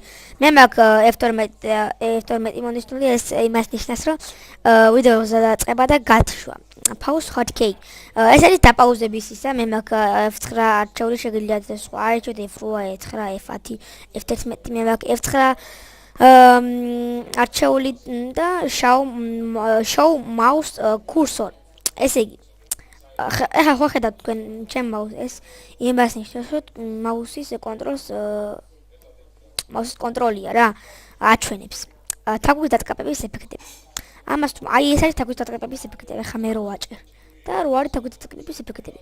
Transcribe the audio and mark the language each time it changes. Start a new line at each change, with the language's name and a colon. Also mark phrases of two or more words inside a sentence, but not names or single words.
Georgian: მე მაქვს F12 მონიშნული, ეს იმას ნიშნავს, რომ ვიდეოზე დაწყება და გათშვა. Pause 8K. ეს არის დაპაუზების ისა, მე მაქვს F9 არჩეული, შეგიძლიათ სხვა არჩევთ F8, F9, F10, F11, მე მაქვს F9 არჩეული და
English: show mouse cursor.
Georgian: ესე იგი ახლა ხედავთ თქვენ ჩემ მაუსს, იმას ნიშნავს, რომ მაუსის კონტროლია რა, აჩვენებს თაგვის დატკაპების ეფექტები. ამას თუ აი ეს არის თაგვის დატკაპების ეფექტები, ახლა მე რო ვაჭერ და რო არის თაგვის დატკაპების ეფექტები.